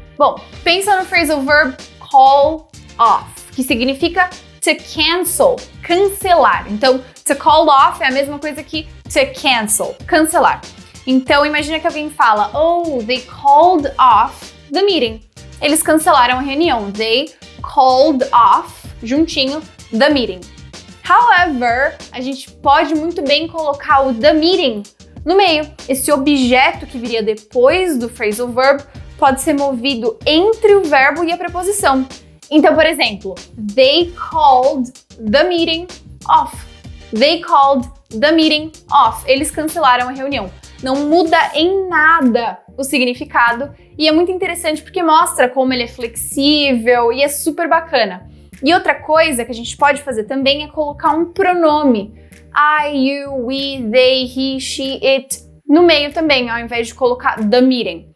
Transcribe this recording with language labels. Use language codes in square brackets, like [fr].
[pt] Bom, pensa no phrasal verb call off, que significa to cancel, cancelar. Então, to call off é a mesma coisa que to cancel, cancelar. Então, imagina que alguém fala, oh, [en] they called off the meeting. [pt] Eles cancelaram a reunião. [en] They called off, juntinho, the meeting. [pt] However, a gente pode muito bem colocar o the meeting no meio. Esse objeto que viria depois do phrasal verb pode ser movido entre o verbo e a preposição. Então, por exemplo, [en] they called the meeting off. They called the meeting off. [pt] Eles cancelaram a reunião. Não muda em nada o significado e é muito interessante porque mostra como ele é flexível e é super bacana. E outra coisa que a gente pode fazer também é colocar um pronome. I, you, we, they, he, she, it no meio também, ao invés de colocar the meeting.